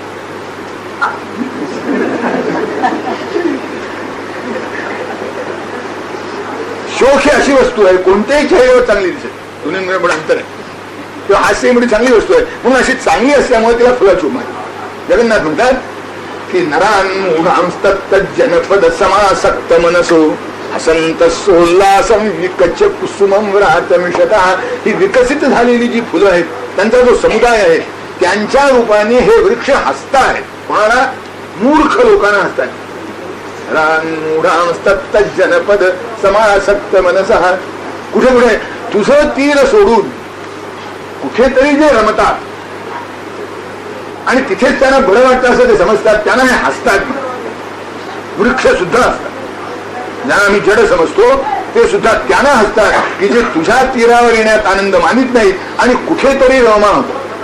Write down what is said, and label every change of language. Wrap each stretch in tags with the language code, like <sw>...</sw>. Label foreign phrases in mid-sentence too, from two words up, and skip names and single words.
<mr>शोक ही अशी वस्तू आहे कोणत्याही चेहऱ्यावर चांगली दिसते. दोन्ही पण अंतर आहे. किंवा हास्य ही चांगली वस्तू आहे म्हणून अशी चांगली असल्यामुळे तिला फुलाची उमा आहे. जगन्नाथ म्हणतात की</mr> <sa>नरान्मूढांस्तत्त जनपद समासक्त मनसो असंतसोल्लासं विकच कुसुमं रातमिषतः.</sa> <mr>ही विकसित झालेली जी फुलं आहेत त्यांचा जो समुदाय आहे त्यांच्या रूपाने हे वृक्ष हसतायत. कोणाला? मूर्ख लोकांना हसतायत.</mr> <sa>जनपद समासक्त मनसः.</sa> <mr>कुठे कुठे तुझं तीर सोडून कुठेतरी जे रमतात आणि तिथेच त्यांना बरं वाटतं असं ते समजतात, त्यांना हे हसतात. वृक्ष सुद्धा असतात. ज्यांना आम्ही जड समजतो ते सुद्धा त्यांना हसतात की जे तुझ्या तीरावर येण्यात आनंद मानित नाहीत आणि कुठेतरी रममान होतो.</mr>